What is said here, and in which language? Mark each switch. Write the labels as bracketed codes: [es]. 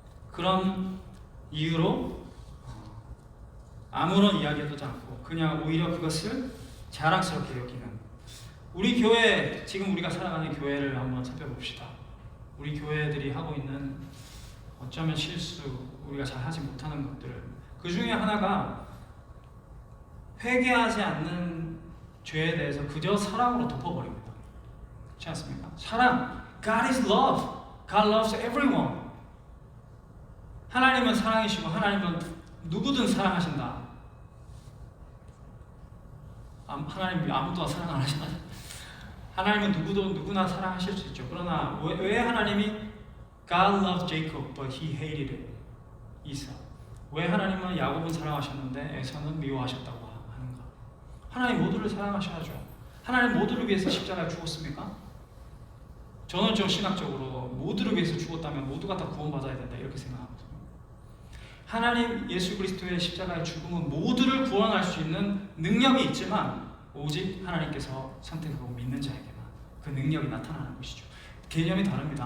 [ko] 그런 이유로 아무런 이야기도 않고 그냥 오히려 그것을 자랑스럽게 여기는, 우리 교회, 지금 우리가 살아가는 교회를 한번 살펴봅시다. 우리 교회들이 하고 있는 어쩌면 실수, 우리가 잘 하지 못하는 것들, 그 중에 하나가 회개하지 않는 죄에 대해서 그저 사랑으로 덮어버립니다. 그렇지 않습니까? 사랑, [en] God is love. God loves everyone. [ko] 하나님은 사랑이시고 하나님은 누구든 사랑하신다. 하나님 아무도 사랑 안 하시나요? 하나님은 누구나 사랑하실 수 있죠. 그러나 왜 하나님이 [en] God loved Jacob but he hated Esau? [ko] 왜 하나님은 야곱은 사랑하셨는데 에사는 미워하셨다고 하는가? 하나님 모두를 사랑하셔야죠. 하나님 모두를 위해서 십자가에 죽었습니까? 저는 좀 신학적으로 모두를 위해서 죽었다면 모두가 다 구원받아야 된다 이렇게 생각하거든요. 하나님 예수 그리스도의 십자가의 죽음은 모두를 구원할 수 있는 능력이 있지만 오직 하나님께서 선택하고 믿는 자에게만 그 능력이 나타나는 것이죠. 개념이 다릅니다.